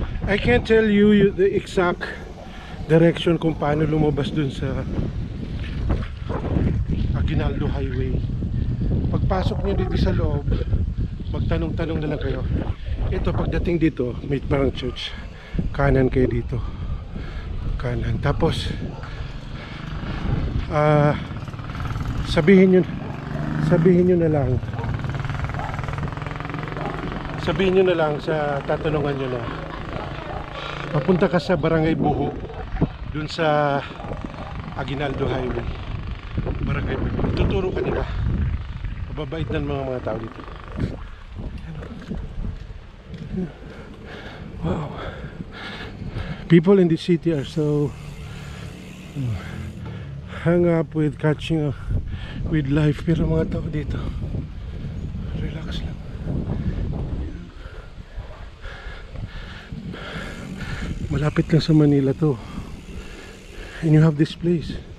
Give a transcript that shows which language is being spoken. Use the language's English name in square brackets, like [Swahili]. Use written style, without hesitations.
[English] I can't tell you the exact direction [Filipino] kung paano lumabas dun sa [English] Aguinaldo Highway. [Filipino] Pagpasok niyo dito sa loob, magtanong-tanong na lang kayo. Ito, pagdating dito, may parang church. Kanan kayo dito. Kanan. Tapos sabihin nyo na lang sa tatanungan nyo na papunta ka sa Barangay Buho, dun sa Aguinaldo Highway. Barangay Buho. Tuturo ka nila. Mababait ng mga tao dito. Wow. [English] People in the city are so hung up with catching up with life. [Filipino] Pero mga tao dito, relax lang. Malapit lang sa Manila to, [English] and you have this place.